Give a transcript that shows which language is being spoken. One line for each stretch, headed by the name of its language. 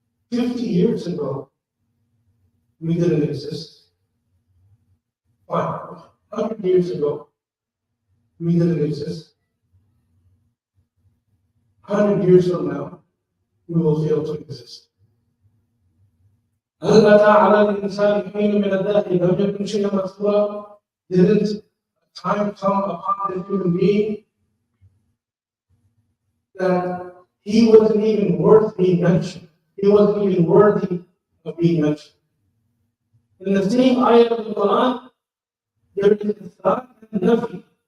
English: 50 years ago, we didn't exist. 100 years ago, we didn't exist. 100 years from now, we will fail to exist.
Arabic: هل أتى على الإنسان حين من الدهر لم يكن شيئا مذكورا?
English: Didn't time come upon the human being that he wasn't even worth being mentioned? He wasn't even worthy of being mentioned. In the same ayah of the Quran, there is Ithbat and Nafi.